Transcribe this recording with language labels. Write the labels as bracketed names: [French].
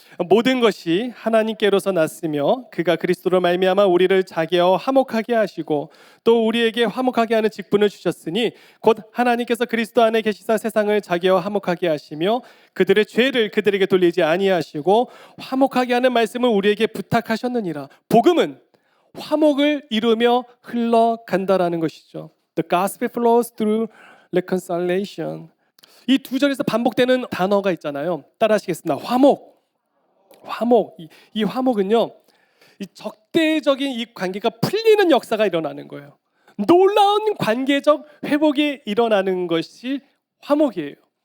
[Korean] 모든 것이 하나님께로서 났으며 그가 그리스도로 말미암아 우리를 자기와 화목하게 하시고 또 우리에게 화목하게 하는 직분을 주셨으니 곧 하나님께서 그리스도 안에 계시사 세상을 자기와 화목하게 하시며 그들의 죄를 그들에게 돌리지 아니하시고 화목하게 하는 말씀을 우리에게 부탁하셨느니라. 복음은 화목을 이루며 흘러간다라는 것이죠. [English] The gospel flows through reconciliation. [Korean] 이 두 절에서 반복되는 단어가 있잖아요. 따라하시겠습니다. 화목. 화목. 이 화목은요, 이 적대적인 이 관계가 풀리는 역사가 일어나는 거예요. 놀라운 관계적 회복이 일어나는 것이 화목이에요.